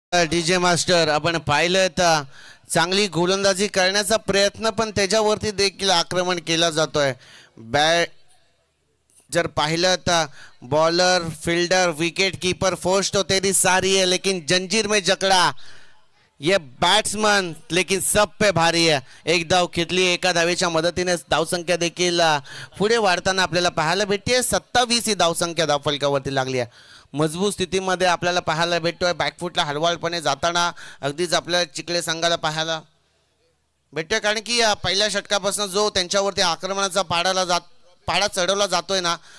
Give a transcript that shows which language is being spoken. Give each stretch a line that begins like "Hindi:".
Marathi: DJ master आपण पाहिलं तर चांगली गोलंदाजी करण्याचा प्रयत्न पण त्याच्यावरती देखील आक्रमण केला जातोय. बॅट जर पाहिलं तर
Hindi: bowler fielder wicket keeper force तो तेरी सारी है लेकिन जंजीर में जकड़ा ये बैट्समन लेकिन सब पे भारी है.
Marathi: एक धाव घेतली. एका धावेच्या मदतीने धावसंख्या देखील पुढे वाढताना आपल्याला पाहायला भेटते. 27 ही धावसंख्या धावफलकावरती लागली आहे. मजबूत स्थितीमध्ये आपल्याला पाहायला भेटतोय. बॅकफुटला हळवाळपणे जाताना अगदीच आपल्या चिखले संघाला पाहायला भेटतोय कारण की पहिल्या षटकापासून जो त्यांच्यावरती आक्रमणाचा पाडा चढवला जातोय ना